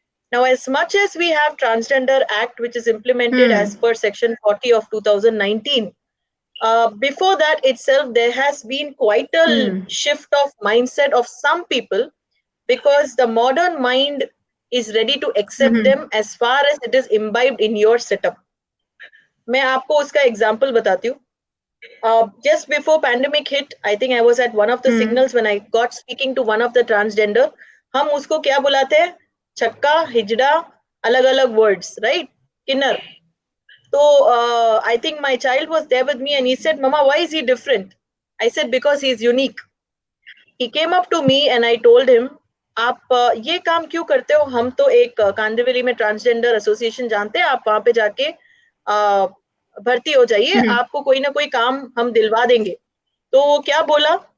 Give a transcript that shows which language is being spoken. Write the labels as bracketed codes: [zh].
[en] Now, as much as we have Transgender Act, which is implemented as per Section 40 of 2019, before that itself, there has been quite a shift of mindset of some people, because the modern mind is ready to accept them as far as it is imbibed in your setup. [hi] मैं आपको उसका example बताती हूँ. [en] Just before pandemic hit, I think I was at one of the signals when I got speaking to one of the transgender. [hi] हम उसको क्या बुलाते हैं? छक्का, हिजड़ा, अलग अलग [en] words, right? [hi] Kinner. [en] So I think my child was there with me and he said, Mama, why is he different? I said, because he is unique. He came up to me and I told him, [hi] आप ये काम क्यों करते हो? हम तो एक कांदिवली में ट्रांसजेंडर एसोसिएशन जानते हैं, आप वहां पे जाके भर्ती हो जाइए, आपको कोई ना कोई काम हम दिलवा देंगे. तो वो क्या बोला?